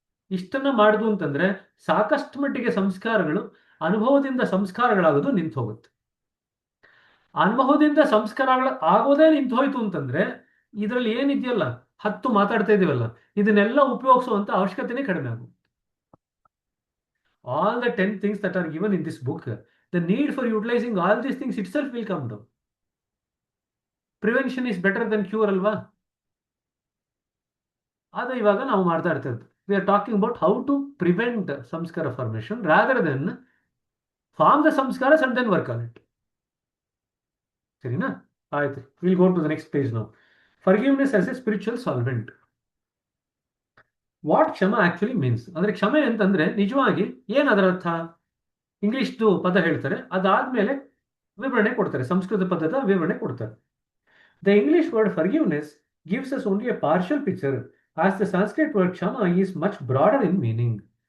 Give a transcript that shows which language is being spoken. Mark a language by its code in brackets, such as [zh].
[kn] ಇಷ್ಟನ್ನ ಮಾಡುದು ಅಂತಂದ್ರೆ ಸಾಕಷ್ಟು ಮಟ್ಟಿಗೆ ಸಂಸ್ಕಾರಗಳು ಅನುಭವದಿಂದ ಸಂಸ್ಕಾರಗಳಾಗೋದು ನಿಂತು ಹೋಗುತ್ತೆ. ಅನುಭವದಿಂದ ಸಂಸ್ಕಾರಗಳು ಆಗೋದೇ ನಿಂತು ಹೋಯ್ತು ಅಂತಂದ್ರೆ ಇದರಲ್ಲಿ ಏನಿದೆಯಲ್ಲ 10 ಮಾತಾಡ್ತಾ ಇದೀವಲ್ಲ, ಇದನ್ನೆಲ್ಲ ಉಪಯೋಗಿಸುವಂತ ಅವಶ್ಯಕತೆನೇ ಕಡಿಮೆ ಆಗುತ್ತೆ. [en] All the 10 things that are given in this book, the need for utilizing all these things itself will come down. Prevention is better than cure [kn] ಅಲ್ವಾ? ಅದು ಇವಾಗ ನಾವು ಮಾತಾಡ್ತಾ ಇರ್ತೀವಿ. [en] We are talking about how to prevent samskara formation rather than form the samskaras and then work on it. [kn] ಸರಿನಾ? ಆಯ್ತು, [en] we'll go to the next page now. Forgiveness as a spiritual solvent. What kshama actually means [kn] ಅಂದ್ರೆ, ಕ್ಷಮೆ ಅಂತಂದ್ರೆ ನಿಜವಾಗಿ ಏನ್ ಅದರ ಅರ್ಥ? ಇಂಗ್ಲಿಷ್ದು ಪದ ಹೇಳ್ತಾರೆ, ಅದಾದ್ಮೇಲೆ ವಿವರಣೆ ಕೊಡ್ತಾರೆ, ಸಂಸ್ಕೃತ ಪದದ ವಿವರಣೆ ಕೊಡ್ತಾರೆ. [en] The English word forgiveness gives us only a partial picture, as the Sanskrit word kshama is much broader in meaning.